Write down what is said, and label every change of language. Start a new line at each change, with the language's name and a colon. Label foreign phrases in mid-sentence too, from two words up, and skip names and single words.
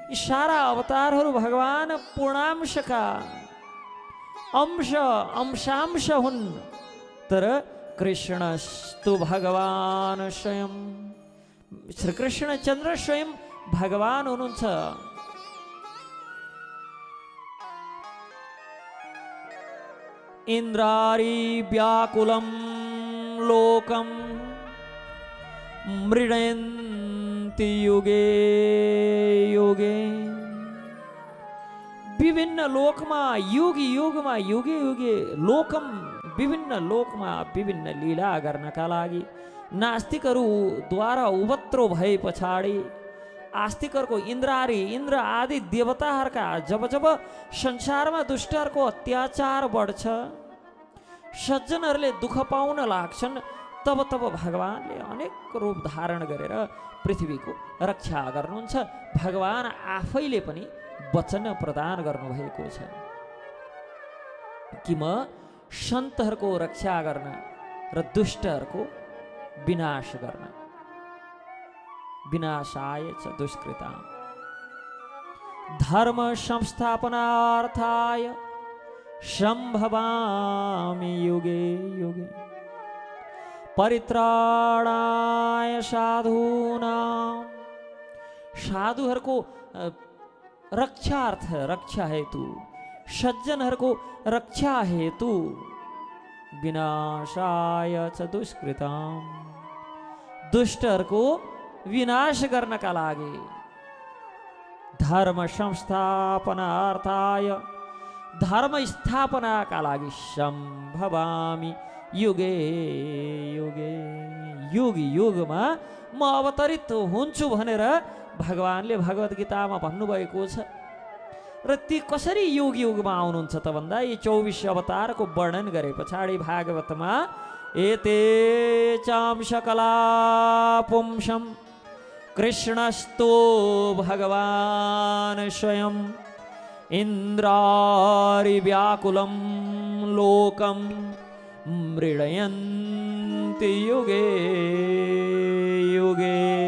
Nepali: यी सारा अवतारहरू भगवान पूर्णांशका अंशांश हुन्, तर
Sanskrit: कृष्णस्तु भगवान स्वयं,
Nepali: श्री कृष्णचन्द्र स्वयं भगवान हुनुहुन्छ।
Sanskrit: इन्द्रारी व्याकुलं लोकं मृडयन्ति युगे युगे।
Nepali: विभिन्न लोकमा
Sanskrit: युगे युगे लोकम,
Nepali: विभिन्न लोकमा विभिन्न लीला गर्नका लागि नास्तिकहरूद्वारा उपद्रो भए पछाडि आस्तिकहरूको इन्द्र आदि देवताहरूका जब जब संसारमा दुष्टहरूको अत्याचार बढ्छ, सज्जनहरूले दुःख पाउन लाग्छन्, तब तब भगवानले अनेक रूप धारण गरेर पृथ्वीको रक्षा गर्नुहुन्छ। भगवान आफैले पनि वचन प्रदान गर्नुभएको छ कि म सन्तहरूको रक्षा गर्न र दुष्टहरूको विनाश गर्न।
Sanskrit: विनाशाय च दुष्कृताम् धर्म संस्थापनार्थाय संभवामि युगे युगे। परित्राणाय साधूनां,
Nepali: साधुहरूको रक्षार्थ, रक्षा हेतु, सज्जनहरूको रक्षा हेतु।
Sanskrit: विनाशाय च दुष्कृताम्,
Nepali: दुष्टहरूको विनाश गर्नका लागि।
Sanskrit: धर्म संस्थापनार्थाय,
Nepali: धर्म स्थापनाका लागि।
Sanskrit: सम्भवामि युगे युगे,
Nepali: युग युगमा म अवतरित हुन्छु भनेर भगवानले भगवत गीतामा भन्नुभएको छ। र ती कसरी युग युगमा आउनुहुन्छ त भन्दा यी 24 अवतारको वर्णन गरे पछाडि भागवतमा
Sanskrit: एते चांशकला पुंसम कृष्णस्तो भगवान स्वयं इन्द्रारि व्याकुलं लोकं मृडयन्ति युगे युगे।